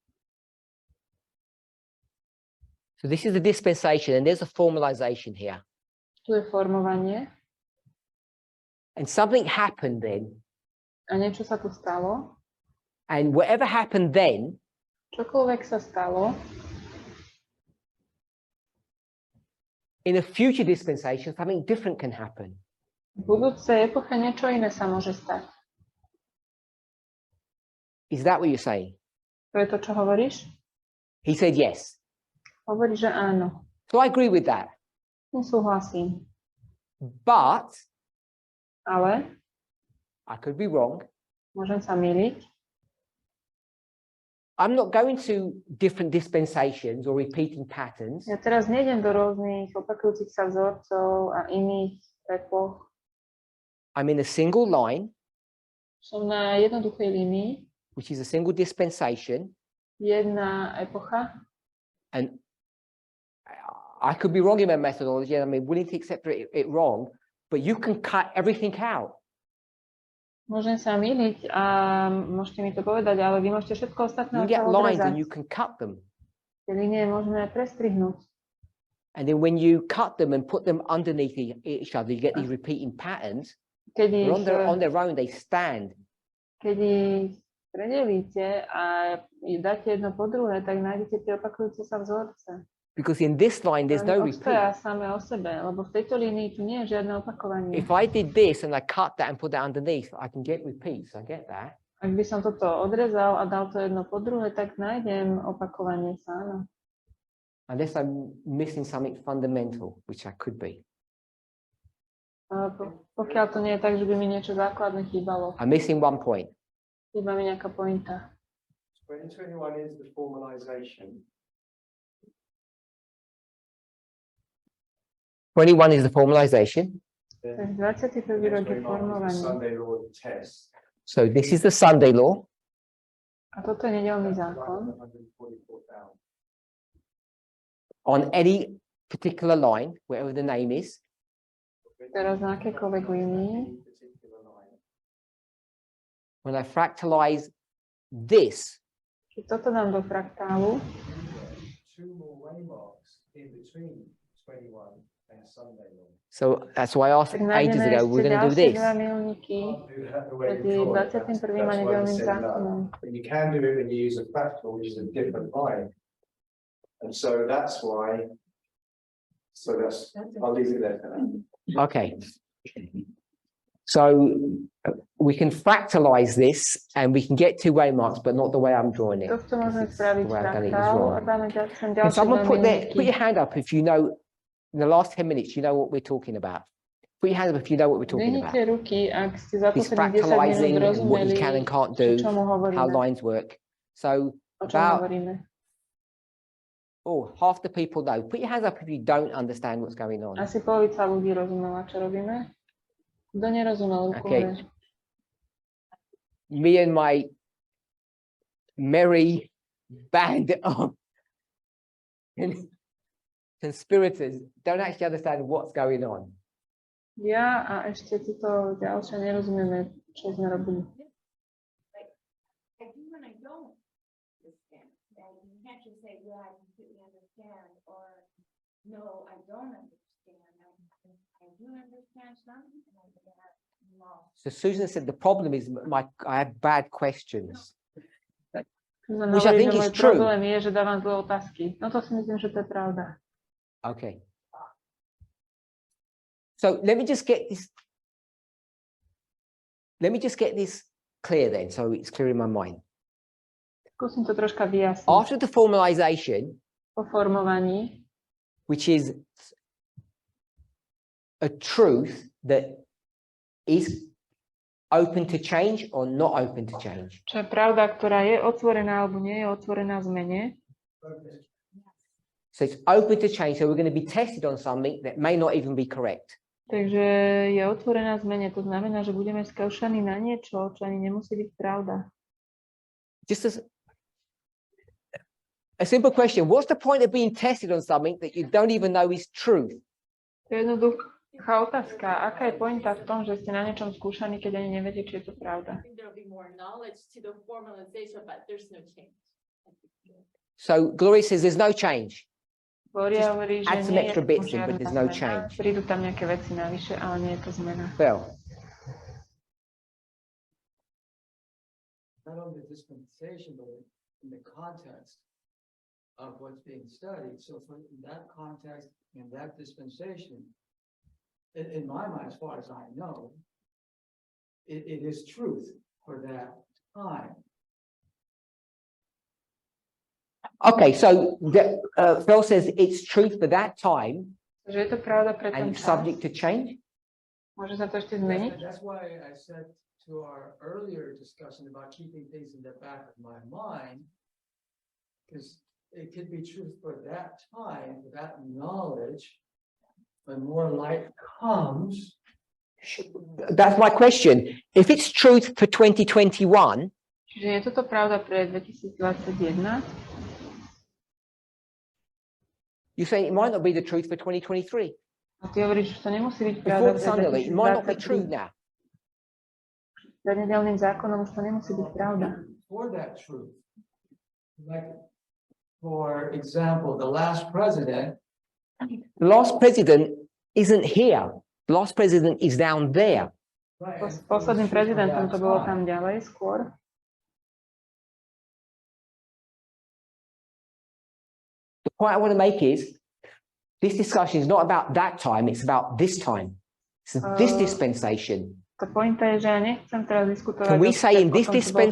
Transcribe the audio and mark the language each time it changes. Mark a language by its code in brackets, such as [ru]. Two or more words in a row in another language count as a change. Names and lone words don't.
[en] so this is the dispensation and there's a formalization here. [sk] Tu je formovanie [en] And something happened then. [sk] a niečo sa tu stalo. [en] And whatever happened then, [sk] Čokoľvek sa stalo, [en] in a future dispensation, something different can happen. [sk] v budúcej epoche niečo iné sa môže stať. [en] Is that what you're saying? [sk] To je to, čo hovoríš? [en] He said yes. [sk] Hovorí, že áno. [en] So I agree with that. [sk] Nesúhlasím. [en] But [sk] Ale [en] I could be wrong. [sk] môžem sa myliť. [en] I'm not going to different dispensations or repeating patterns. [sk] Ja teraz nejdem do rôznych opakujúcich sa vzorcov a iných epoch. [en] I'm in a single line, [sk] Som na jednoduchej línii, [en] which is a single dispensation, [sk] jedna epocha. [en] and I could be wrong in my methodology, and I'm willing to accept it wrong, but you can cut everything out. [sk] Môžem sa myliť a môžete mi to povedať, ale vy môžete všetko ostatné [en] You get [sk] odtiaľ [en] lines [sk] odrezať. [en] and you can cut them. [sk] Tie línie môžeme prestrihnúť. [en] And then when you cut them and put them underneath each other, you get these repeating patterns. [sk] Keď [en] They're on [sk] ich, [en] their own, they stand. [sk] keď ich predelíte a dáte jedno po druhé, tak nájdete tie opakujúce sa vzorce. [en] Because in this line, there's no [sk] Oni obstoja [en] repeat. [sk] same o sebe, lebo v tejto línii tu nie je žiadne opakovanie. [en] If I did this and I cut that and put that underneath, I can get repeats. I get that. [sk] Ak by som toto odrezal a dal to jedno po druhé, tak nájdem opakovanie sa, áno. [en] Unless I'm missing something fundamental, which I could be. [sk] Pokiaľ to nie je tak, že by mi niečo základné chýbalo. [en] I'm missing one point. [sk] Chýba mi nejaká pointa. [en] 2021 is the formalization. 21 is the formalization. [sk] Tak 21. rok je formovanie. [en] Sunday law test. So this is the Sunday law. [sk] A toto je nedeľný zákon. [en] On any particular line, wherever the name is, [sk] Teraz na akékoľvek línii. [en] when I fractalize this, [sk] Keď toto dám do fraktálu, [en] Two more waymarks in between 21 and Sunday law. so that's why I asked [sk] tak [en] ages [sk] nájdeme [en] ago, [sk] ešte [en] we're going to do [sk] ďalšie [en] this. [sk] dva milníky [en] Can't do that the way [sk] medzi [en] before. [sk] 21. a [en] That's why I [sk] nedeľným [en] said no. [sk] zákonom. [en] But you can do it when you use a fractal, which is a different line. And so that's why. So I'll leave it there for now. Okay. So we can fractalize this and we can get two waymarks, but not the way I'm drawing it. [sk] Toto môžeme [en] It's [sk] spraviť [en] the way I've done it is [sk] fraktál a [en] wrong. [sk] dáme sem [en] Can [sk] ďalšie [en] someone [sk] dva [en] put [sk] milníky. [en] your hand up if you know, in the last 10 minutes, you know what we're talking about. Put your hand up if you know what we're talking about. [sk] Dvihnite ruky, ak ste za [en] This [sk] posledných 10 minút [en] fractalizing and what [sk] rozumeli, [en] you can and can't do, [sk] čomu [en] how [sk] hovoríme. [en] lines work. So [sk] O čom [en] about, [sk] hovoríme. [en] half the people know. Put your hands up if you don't understand what's going on. [sk] Asi polovica ľudí rozumela, čo robíme. Kto nerozumel, ruku [en] Okay. [sk] hore. [en] Me and my merry band of conspirators don't actually understand what's going on. [sk] Ja a ešte títo ďalšie nerozumieme, čo sme robili. [en] I do and I don't understand. And you can't just say, yeah, I completely understand, or no, I don't understand. I do understand some, and I get lost. So Susan said the problem is I have bad questions. [sk] Susan [en] Which I [sk] hovorí, [en] think [sk] že [en] is [sk] môj [en] true. [sk] problém je, že dávam zlé otázky. No to si myslím, že to je pravda. [en] Okay. So let me just get this. Let me just get this clear then, so it's clear in my mind. [sk] Skúsim to troška vyjasniť. [en] After the formalization, [sk] Po formovaní, [en] which is a truth that is open to change or not open to change. [sk] čo je pravda, ktorá je otvorená alebo nie je otvorená zmene, [en] So it's open to change. So we're going to be tested on something that may not even be correct. [sk] takže je otvorená zmene. To znamená, že budeme skúšaní na niečo, čo ani nemusí byť pravda. [en] Just as a simple question, what's the point of being tested on something that you don't even know is truth? [sk] To je jednoduchá otázka. Aká je pointa v tom, že ste na niečom skúšaní, keď ani neviete, či je to pravda? [en] I think there'll be more knowledge to the formalization, but there's no change. So Gloria says there's no change. [sk] Gloria hovorí, že [en] add some [sk] nie [en] extra [sk] je [en] bits [sk] tu [en] in, but [sk] žiadna [en] there's no [sk] zmena. [en] change. [sk] Prídu tam nejaké veci navyše, ale nie je to zmena. [en] Well, Not only dispensation, but in the context of what's being studied. So for in that context, in that dispensation, in my mind, as far as I know, it is truth for that time. okay, so Phil says it's truth for that time [sk] Takže je to pravda pre ten [en] and it's [sk] čas. [en] subject to change. [sk] Môže sa to ešte zmeniť? [en] That's why I said to our earlier discussion about keeping things in the back of my mind, because it could be truth for that time, for that knowledge. When more light comes, That's my question. If it's truth for 2021, [sk] Čiže je toto pravda pre 2021? [en] you say it might not be the truth for 2023. [sk] A ty hovoríš, že to nemusí byť pravda [en] Before the [sk] pre [en] Sunday, it might not be true [sk] 2023. [en] now. [sk] Za nedeľným zákonom už to nemusí byť pravda. [en] for that truth. Like, for example, the last president, The last president isn't here. The last president is down there. Right, [sk] S [en] and [sk] posledným [en] it was from [sk] prezidentom [en] that [sk] to bolo [en] time. [sk] tam ďalej skôr. [en] The point I want to make is this discussion is not about that time, it's about this time. It's this dispensation. [sk] To pointa je, že ja nechcem teraz diskutovať [en] Can we say in this [sk] o tom, čo bolo vtedy,